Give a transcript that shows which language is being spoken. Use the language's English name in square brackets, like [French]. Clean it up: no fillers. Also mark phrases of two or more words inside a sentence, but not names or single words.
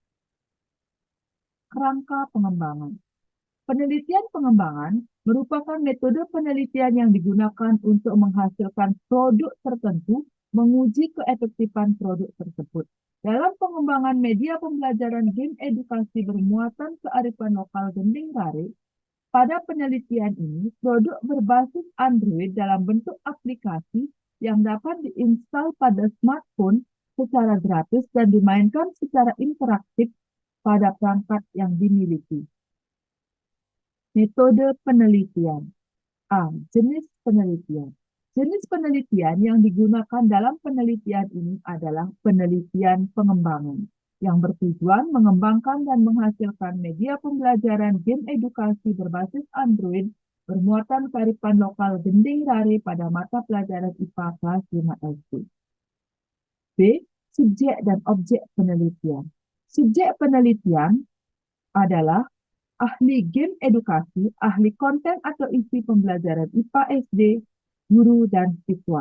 [Indonesian] Kerangka pengembangan. Penelitian pengembangan merupakan metode penelitian yang digunakan untuk menghasilkan produk tertentu, menguji keefektifan produk tersebut. Dalam pengembangan media pembelajaran game edukasi bermuatan kearifan lokal gending rare, pada penelitian ini, produk berbasis Android dalam bentuk aplikasi yang dapat diinstal pada smartphone secara gratis dan dimainkan secara interaktif pada perangkat yang dimiliki. Metode penelitian. A. Jenis penelitian. Jenis penelitian yang digunakan dalam penelitian ini adalah penelitian pengembangan, yang bertujuan mengembangkan dan menghasilkan media pembelajaran game edukasi berbasis Android bermuatan kearifan lokal gending rare pada mata pelajaran IPA kelas 5 SD. B. Subjek dan objek penelitian. Subjek penelitian adalah ahli game edukasi, ahli konten atau isi pembelajaran IPA SD, guru, dan siswa.